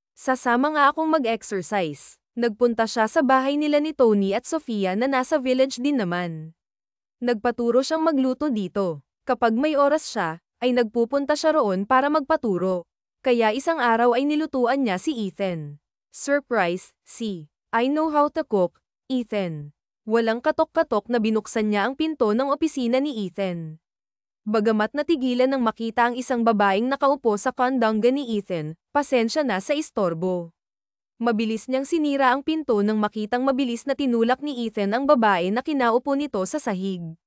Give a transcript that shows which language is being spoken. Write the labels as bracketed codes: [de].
[tl] Sasama nga akong mag-exercise. Nagpunta siya sa bahay nila ni Tony at Sofia na nasa village din naman. Nagpaturo siyang magluto dito. Kapag may oras siya, ay nagpupunta siya roon para magpaturo. Kaya isang araw ay nilutuan niya si Ethan. [en] Surprise, I know how to cook, Ethan. [tl] Walang katok-katok na binuksan niya ang pinto ng opisina ni Ethan. Bagamat natigilan nang makita ang isang babaeng nakaupo sa kandangga ni Ethan, pasensya na sa istorbo. Mabilis niyang sinira ang pinto nang makitang mabilis na tinulak ni Ethan ang babae na kinaupo nito sa sahig.